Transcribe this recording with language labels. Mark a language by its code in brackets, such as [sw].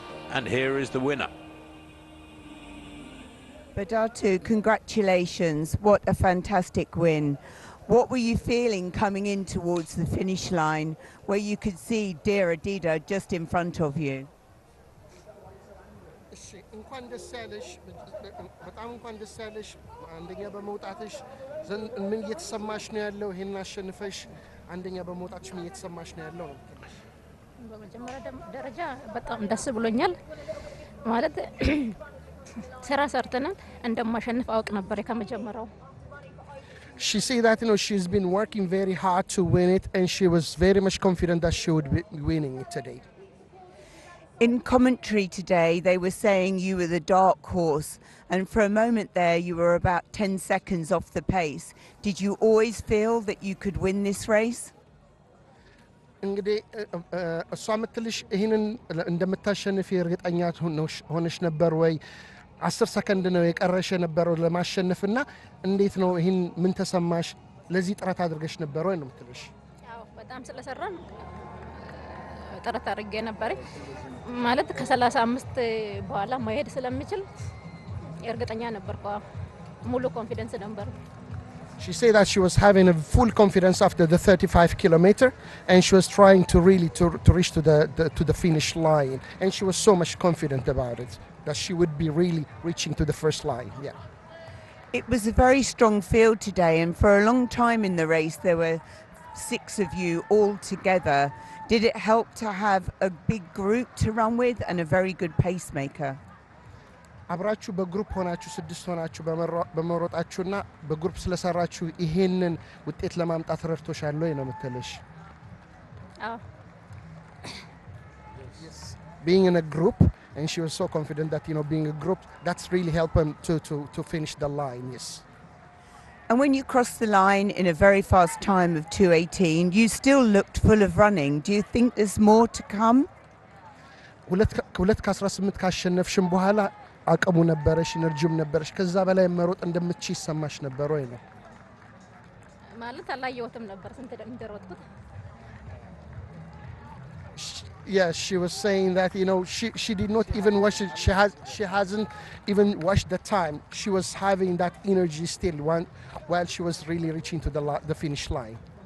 [en] And here is the winner. Badatu, congratulations. What a fantastic win. What were you feeling coming in towards the finish line where you could see Dera Dida just in front of you? [am] እንኳን ደስ ያለሽ በጣም እንኳን ደስ ያለሽ አንደኛ በመውጣትሽ ምን እየተሰማሽ ነው ያለው ይሄን አሸንፈሽ አንደኛ በመውጣትሽ ምን እየተሰማሽ ነው ያለው በመጀመሪያ ደረጃ በጣም ደስ ብሎኛል ማለት ስራ ሰርተናል እንደማሸንፍ አውቅ ነበር ከመጀመሪያው [en] She said that she's been working very hard to win it, and she was very much confident that she would be winning it today. In commentary today, they were saying you were the dark horse, and for a moment there you were about 10 seconds off the pace. Did you always feel that you could win this race? [am] እንግዲህ እሷ ምትልሽ ይህንን እንደምታሸንፊ እርግጠኛ ሆነሽ ነበር ወይ? 10 ሰከንድ ነው የቀረሽ የነበረው ለማሸነፍና እንዴት ነው ይህን ምን ተሰማሽ? ለዚህ ጥረት አድርገሽ ነበር ወይ ነው ምትልሽ? ያው በጣም ስለሰራን ጥረት አድርጌ ነበር ማለት ከ35 በኋላ መሄድ ስለምችል እርግጠኛ ነበርኩ ሙሉ ኮንፊደንስ ነበር [en] She said that she was having a full confidence after the 35 kilometer, and she was trying to really to reach to the finish line, and she was so much confident about it that she would be really reaching to the first line. Yeah. It was a very strong field today, and for a long time in the race there were 6 of you all together. Did it help to have a big group to run with and a very good pacemaker? [am] አብራችሁ በግሩፕ ሆናችሁ 6 ሆናችሁ በመሮጣችሁና በግሩፕ ስለሰራችሁ ይሄንን ውጤት ለማምጣት ረድቶሻል ወይ ነው የምትልሽ? አዎ [en] Being in a group, and she was so confident that being a group, that's really helped them to finish the line. Yes. And when you crossed the line in a very fast time of 2:18, you still looked full of running. Do you think there's more to come? [am] ሁለት ከ18 ካሸነፍሽም በኋላ አቅሙ ነበረሽ ኢነርጂም ነበረሽ ከዛ በላይ መሮጥ እንደምትችይ ይሰማሽ ነበር ወይ ነው ማለት አላየሁትም ነበር ስንት እንደሮጥኩት [en] Yeah, she was saying that she did not even watch it. She hasn't even watched the time. She was having that energy still while she was really reaching to the finish line.